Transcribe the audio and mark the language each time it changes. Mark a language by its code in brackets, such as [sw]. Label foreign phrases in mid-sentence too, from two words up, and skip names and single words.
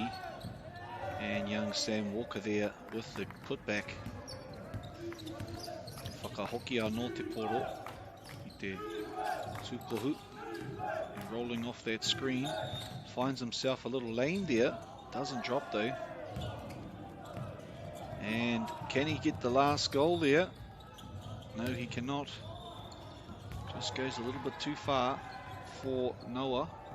[en] And young Sam Walker there with the putback. [mi] Whakahoki anō te poro I te tūkohu. [en] And rolling off that screen. Finds himself a little lane there. Doesn't drop though. And can he get the last goal there? No, he cannot. Just goes a little bit too far for Noah.